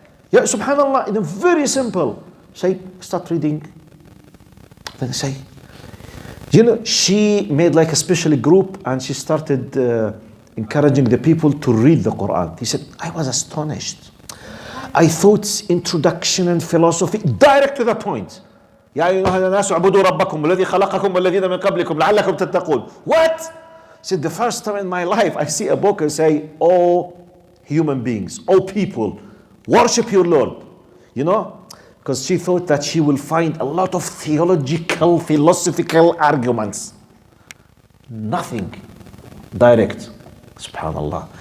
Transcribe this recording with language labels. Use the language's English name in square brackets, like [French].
[English] Yeah, subhanallah, it's very simple. Start reading. Then say, she made like a special group and she started encouraging the people to read the Quran. He said, I was astonished. I thought introduction and philosophy, direct to the point. [Arabic] يا أيها الناس اعبدوا ربكم الذي خلقكم والذين من قبلكم لعلكم تتقون. [English] What? Said the first time in my life I see a book and say, oh human beings, oh people, worship your Lord. Because she thought that she will find a lot of theological, philosophical arguments. Nothing. Direct. Subhanallah.